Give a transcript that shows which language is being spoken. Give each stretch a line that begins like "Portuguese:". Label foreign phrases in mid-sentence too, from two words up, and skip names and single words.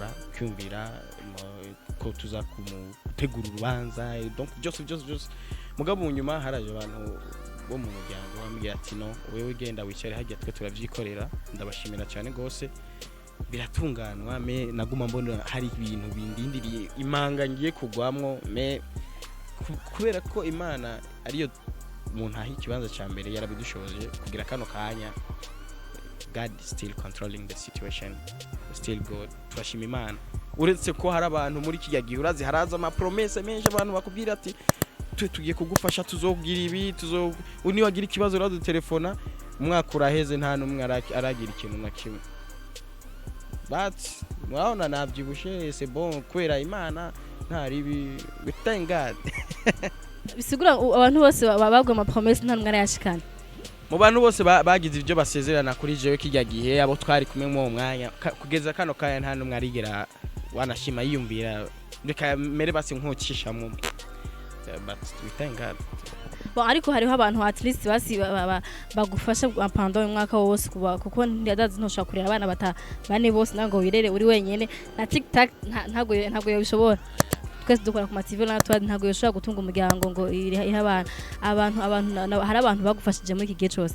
Rundi: kwumvira ko tuza kumutegura urubanza donc byose mugabo nyuma haraje abantu bo mu muryango bambwiye ati no wewe genda wicare hajya twe turavyikorera ndabashimira cyane gose biratunganwa me naguma mbona hari ibintu bindindiriye imanga ngiye kugwamwo me kubera ko Imana ariyo umuntu ahi kibanza ca mbere yarabidushoje kugira kano kanya
English: God is still controlling the situation still good
Rundi: turashima Imana uretse ko hari abantu muri kijya gihe urazi haraza ama promesse menshi abantu bakubwira ati tugiye kugufasha tuzogira ibi uni wagira ikibazo urazo telefona umwaka uraheze nta numwe aragira ikintu na kimwe but mwaona nabyibushe
French: c'est bon
Rundi: kwera Imana ntari we
English: thank God
Rundi: bisigura abantu bose babagwa ama promesse nta numwe arayashikana mu bantu bose bagize ibyo basezerana kuri jewe kijya gihe abo twari kumwe mu mwanya kugeza kano kaya nta numwe arigera wanashima yiyumvira reka mere basi nkokishamo but
English: we thank God
Rundi: Bon ariko hariho abantu
English: at least
Rundi: basi bagufasha pendant umwaka wose kuko ndadazi ntoshaka kurera abana bane bose nango wirere uri wenyene na TikTok ntago yabishobora twese dukora ku TV na twadi ntago yoshobora gutunga umuryango ngo iha abantu hari abantu bagufashije muri iki gihe cyose.